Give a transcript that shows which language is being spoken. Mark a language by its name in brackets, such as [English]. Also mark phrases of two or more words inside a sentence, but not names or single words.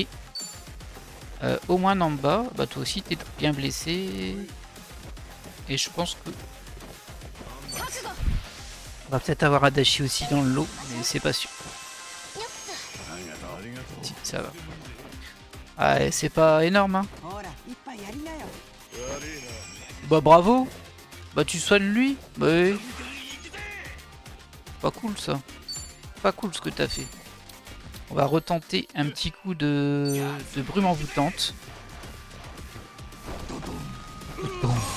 [French] Au moins en bas, bah toi aussi t'es bien blessé. Et je pense que... On va peut-être avoir Adachi aussi dans le lot, mais c'est pas sûr. Si, ça va. Ah, c'est pas énorme, hein. [Japanese] ほら一杯やりなよ [French] Bah bravo. Bah tu soignes lui. Bah oui. Pas cool ça. Pas cool ce que t'as fait. On va retenter un petit coup de brume envoûtante. Bon.